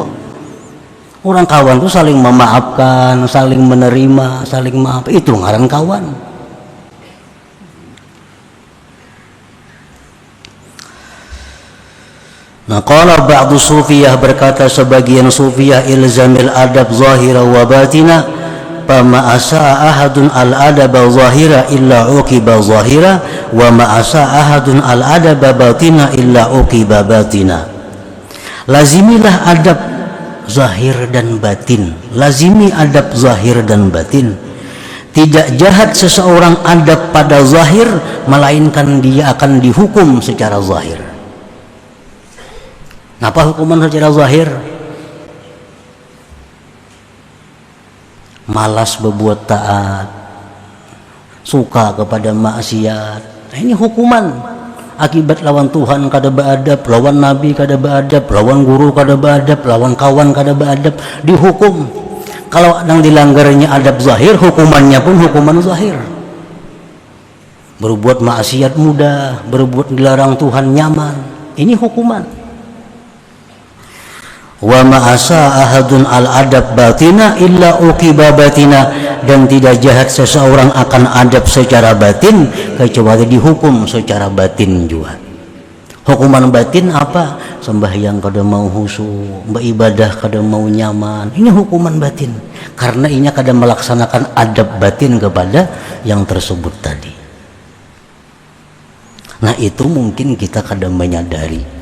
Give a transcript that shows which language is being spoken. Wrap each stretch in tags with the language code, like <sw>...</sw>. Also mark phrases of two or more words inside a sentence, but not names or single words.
<bjn>Orang kawan tuh saling memaafkan, saling menerima, saling maaf, itu ngaran kawan.</bjn> <ar>Nah, قال بعض الصوفية,</ar> <id>berkata sebagian sufiyah,</id> <ar>الزم الأدب ظاهرا وباطنا فما أساء أحد الأدب ظاهرا إلا عوقب ظاهرا وما أساء أحد الأدب باطنا إلا عوقب باطنا.</ar> <id>Lazimilah adab zahir dan batin, lazimi adab zahir dan batin. Tidak jahat seseorang adab pada zahir, melainkan dia akan dihukum secara zahir. Apa hukuman secara zahir? Malas berbuat taat, suka kepada maksiat.</id> <bjn>Nah, ini hukuman akibat lawan Tuhan kada beadab, lawan Nabi kada beadab, lawan guru kada beadab, lawan kawan kada beadab, dihukum.</bjn> <id>Kalau yang dilanggarnya adab zahir, hukumannya pun hukuman zahir. Berbuat maksiat mudah, berbuat dilarang Tuhan nyaman, ini hukuman.</id> <ar>وما أساء أحد الأدب باطنا إلا عوقب باطنا,</ar> <id>dan tidak jahat seseorang akan adab secara batin kecuali dihukum secara batin juga. Hukuman batin apa?</id> <bjn>Sembahyang kada mau khusyuk, beribadah kada mau nyaman, ini hukuman batin karena ini kada melaksanakan adab batin kepada yang tersebut tadi. Nah, itu mungkin kita kada menyadari.</bjn>